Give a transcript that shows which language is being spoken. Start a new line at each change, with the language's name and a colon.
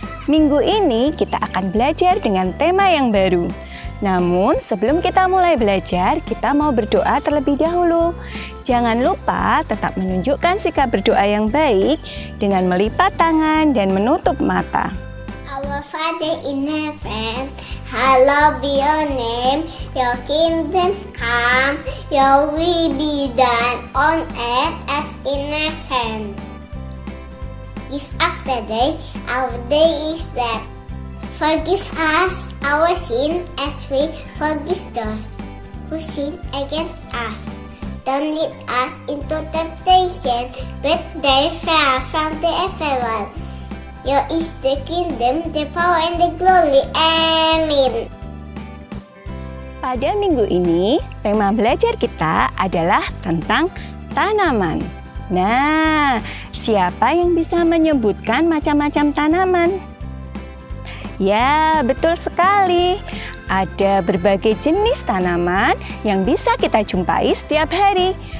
Indonesian: Minggu ini kita akan belajar dengan tema yang baru. Namun sebelum kita mulai belajar, kita mau berdoa terlebih dahulu. Jangan lupa tetap menunjukkan sikap berdoa yang baik dengan melipat tangan dan menutup mata.
English: Our Father in heaven, hallowed be your name. Your kingdom come, your will be done on earth as in heaven. Give us today our daily bread. Forgive us our sin as we forgive those who sin against us. Don't lead us into temptation, but deliver us from the evil one. Yours is the kingdom, the power, and the glory.
Indonesian: Amin. Pada minggu ini, tema belajar kita adalah tentang tanaman. Nah, siapa yang bisa menyebutkan macam-macam tanaman? Ya, betul sekali. Ada berbagai jenis tanaman yang bisa kita jumpai setiap hari.